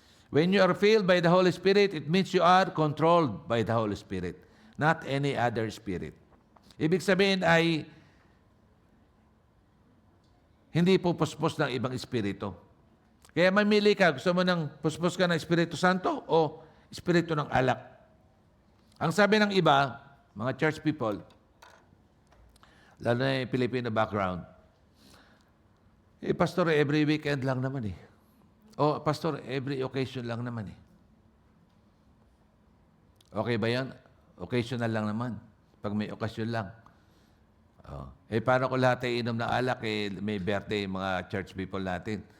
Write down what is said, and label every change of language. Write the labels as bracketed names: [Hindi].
[English] When you are filled by the Holy Spirit, it means you are controlled by the Holy Spirit, not any other spirit. [Filipino] Ibig sabihin ay hindi po puspos ng ibang espiritu. Kaya mamili ka, gusto mo ng puspos ka ng Espiritu Santo o espiritu ng alak? Ang sabi ng iba, mga church people, lalo na yung Filipino background, pastor, [English] every weekend [Filipino] lang naman eh. O, pastor, [English] every occasion [Filipino] lang naman eh. Okay ba yan? Occasional lang naman. Pag may okasyon lang. Paano ko lahat ay inom ng alak? May birthday, mga church people natin.